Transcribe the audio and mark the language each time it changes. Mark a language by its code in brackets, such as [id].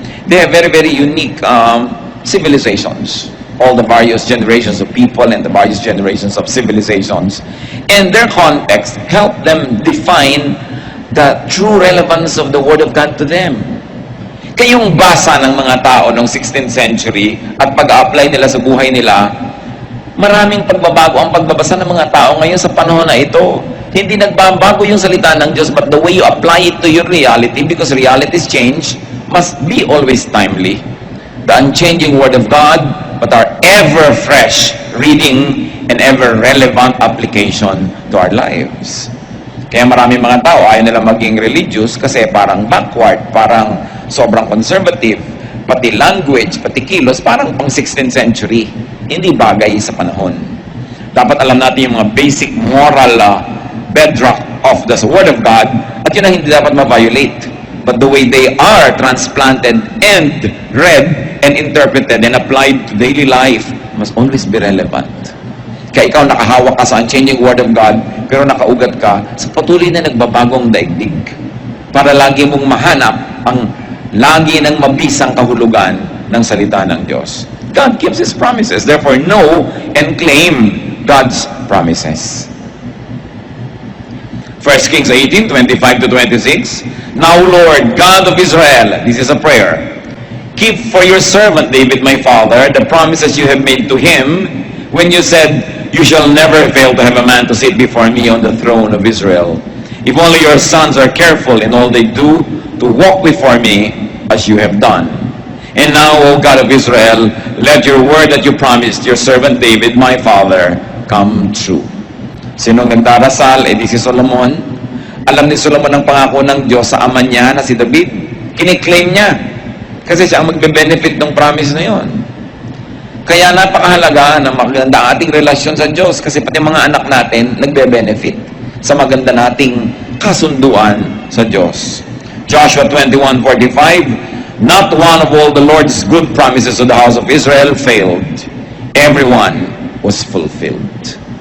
[en] They have very, very unique civilizations. All the various generations of people and the various generations of civilizations. And their context help them define the true relevance of the Word of God to them. [tl] Kayong basa ng mga tao noong 16th century at pag-apply nila sa buhay nila, maraming pagbabago ang pagbabasa ng mga tao ngayon sa panahon na ito. Hindi nagbabago yung salita ng Diyos, [en] but the way you apply it to your reality, because realities change, must be always timely. The unchanging Word of God, but our ever-fresh reading and ever-relevant application to our lives. [tl] Kaya maraming mga tao ayaw nila maging religious kasi parang backward, parang sobrang conservative, pati language, pati kilos, parang pang 16th century. Hindi bagay sa panahon. Dapat alam natin yung mga [en] basic moral bedrock of the Word of God, [tl] at yun ang hindi dapat ma-violate. [en] But the way they are transplanted and read and interpreted and applied to daily life must always be relevant. [tl] Kaya ikaw nakahawak ka sa [en] unchanging Word of God, [tl] pero nakaugat ka sa patuloy na nagbabagong daigdig. Para lagi mong mahanap ang lagi ng mabisang kahulugan ng salita ng Diyos. [en] God keeps His promises. Therefore, know and claim God's promises. 1 Kings 18, 25 to 26. Now, Lord, God of Israel, this is a prayer. Keep for your servant David, my father, the promises you have made to him when you said, you shall never fail to have a man to sit before me on the throne of Israel. If only your sons are careful in all they do to walk before me as you have done. And now, O God of Israel, let your word that you promised your servant David, my father, come true. [tl] Sinong nagdarasal? Di si Solomon. Alam ni Solomon ang pangako ng Diyos sa ama niya na si David. Kiniklaim niya. Kasi siya ang magbe-benefit ng promise na yon. Kaya napakahalaga na maganda ang ating relasyon sa Diyos kasi pati mga anak natin nagbe-benefit sa maganda nating kasunduan sa Diyos. [en] Joshua 21:45, not one of all the Lord's good promises to the house of Israel failed. Everyone was fulfilled.